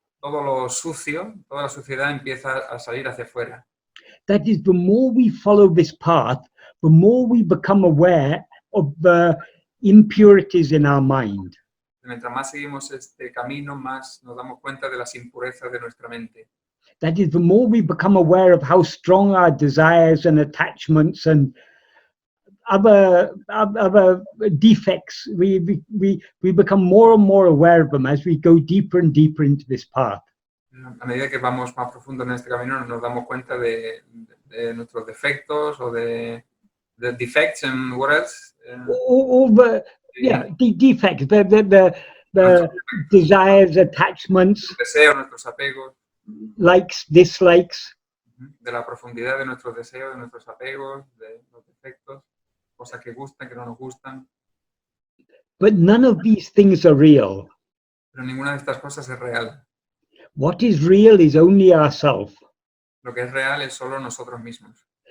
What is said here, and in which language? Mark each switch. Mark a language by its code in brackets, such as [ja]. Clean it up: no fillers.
[es] Todo lo sucio, toda la suciedad empieza a salir hacia afuera. [en] That is, the more we follow this path, the more we become aware of the impurities in our mind. [es] Mientras más seguimos este camino, más nos damos cuenta de las impurezas de nuestra mente. [en] That is, the more we become aware of how strong our desires and attachments and other defects, we become more and more aware of them as we go deeper and deeper into this path. [es] A medida que vamos más profundo en este camino, nos damos cuenta de nuestros defectos o de [en] defects and what else? All the defects, the desires, attachments, [es] nuestros deseos, nuestros apegos, [en] likes, dislikes. [es] de la profundidad de nuestros deseos, de nuestros apegos, de los defectos, cosas que gustan, que no nos gustan. [en] But none of these things are real. [es] Pero ninguna de estas cosas es real. [en] What is real is only ourself. [es] Lo que es real es solo nosotros mismos.